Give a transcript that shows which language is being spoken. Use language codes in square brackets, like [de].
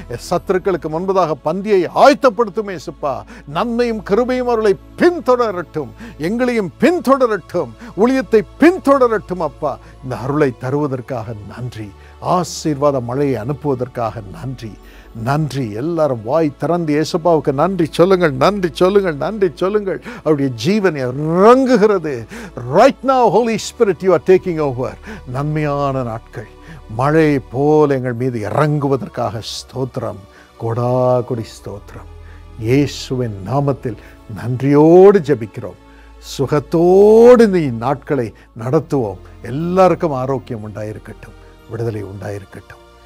[ta] சத்துருக்களுக்கு முன்பதாக பந்தியை ஆயத்தப்படுத்தும் இயேசுப்பா. நன்மையும் கிருபையும் அவர்களை பின்தொடரட்டும், எங்களையும் பின்தொடரட்டும், ஊழியத்தை பின்தொடரட்டும் அப்பா. இந்த அருளை தருவதற்காக நன்றி, ஆசீர்வாத மழையை அனுப்புவதற்காக நன்றி, நன்றி. எல்லாரும் வாய் திறந்து இயேசுப்பாவுக்கு நன்றி சொல்லுங்கள், நன்றி சொல்லுங்கள், நன்றி சொல்லுங்கள். அவருடைய ஜீவனை இறங்குகிறது. [en] Right now, Holy Spirit, you are taking over. [ta] நன்மையான நாட்கள் மழை போல எங்கள் மீது இறங்குவதற்காக ஸ்தோத்திரம், கொடா கொடி ஸ்தோத்திரம். இயேசுவின் நாமத்தில் நன்றியோடு ஜெபிக்கிறோம். சுகத்தோடு நீ நாட்களை நடத்துவோம். எல்லாருக்கும் ஆரோக்கியம் உண்டாயிருக்கட்டும், விடுதலை உண்டாயிருக்கட்டும்.